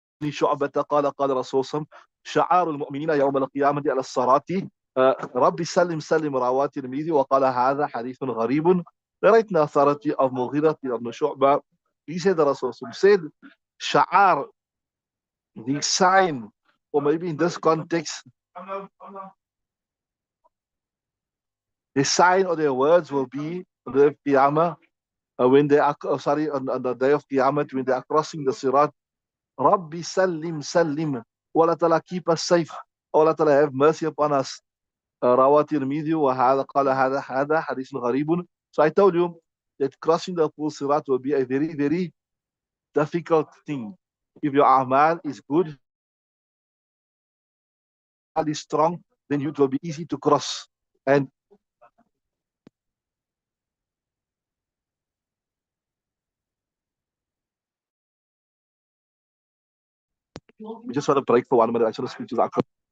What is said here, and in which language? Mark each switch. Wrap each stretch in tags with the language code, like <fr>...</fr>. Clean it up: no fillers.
<ar>شعبة قال رسول الله شعار المؤمنين يوم القيامة على الصراط ربي سلم سلم رواه الترمذي وقال هذا حديث غريب.</ar> <en>لريتنا authority of Mughira ibn Shu'bah. He said the Rasul said sha'ar, the sign, or maybe in this context the sign or their words will be on the day of Qiyamah when they are on the day of Qiyamah when they are crossing the Sirat.</en> <ar>Rabbi Salim Salim.</ar> <en>O Allah Ta'ala, keep us safe. O Allah Ta'ala, have mercy upon us.</en> <ar>رواه الترمذي وهذا قال هذا حديث غريب.</ar> <en>So I told you that crossing the full sirat will be a very, very difficult thing. If your amal is good, is strong, then it will be easy to cross. And we just want to break for 1 minute. I just want to speak to the Akram.</en>